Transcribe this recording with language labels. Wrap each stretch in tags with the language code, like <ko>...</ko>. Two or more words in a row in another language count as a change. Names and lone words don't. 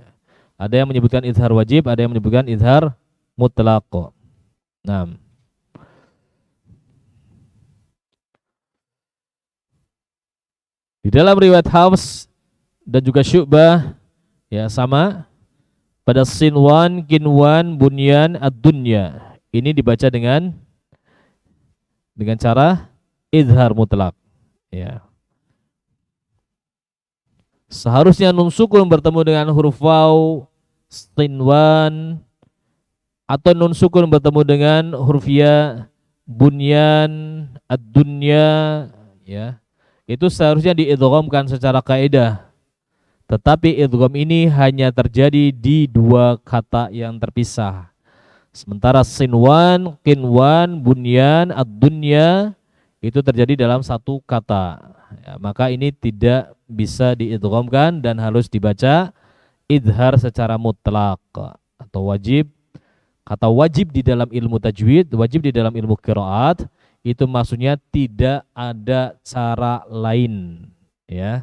<id>Ada yang menyebutkan izhar wajib, ada yang menyebutkan izhar mutlaq. Nah, di dalam riwayat Hafs dan juga Syu'bah, ya, sama pada sinwan, kinwan, bunyan, ad-dunya. Ini dibaca dengan cara izhar mutlak, ya. Seharusnya nun sukun bertemu dengan huruf waw, sinwan, atau nun sukun bertemu dengan huruf ya, bunyan, ad-dunya, ya. itu seharusnya diidghamkan secara kaidah. Tetapi idgham ini hanya terjadi di dua kata yang terpisah. Sementara sinwan, qinwan, bunyan, ad-dunya itu terjadi dalam satu kata. Ya, maka ini tidak bisa diidghamkan dan harus dibaca idhar secara mutlak atau wajib. Kata wajib di dalam ilmu tajwid, wajib di dalam ilmu qiraat, itu maksudnya tidak ada cara lain, ya.</id>